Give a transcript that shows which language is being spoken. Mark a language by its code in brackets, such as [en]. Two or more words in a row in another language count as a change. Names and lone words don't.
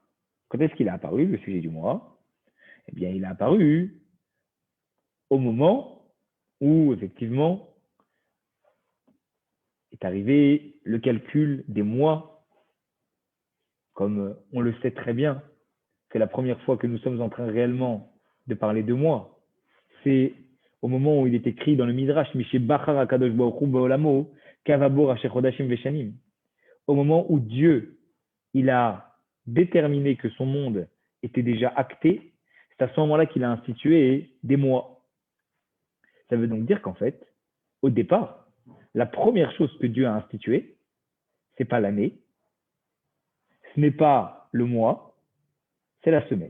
[fr] Quand est-ce qu'il a apparu, le sujet du mois? Eh bien, il a apparu au moment où, effectivement, est arrivé le calcul des mois. Comme on le sait très bien, c'est la première fois que nous sommes en train réellement de parler de mois. C'est au moment où il est écrit dans le Midrash, [he] מש בחר הקדוש ברוך הוא בעולמו קבע בו ראשי חודשים ושנים. [fr] Au moment où Dieu, il a déterminé que son monde était déjà acté, c'est à ce moment-là qu'il a institué des mois. Ça veut donc dire qu'en fait, au départ, la première chose que Dieu a instituée, c'est pas l'année, ce n'est pas le mois, c'est la semaine.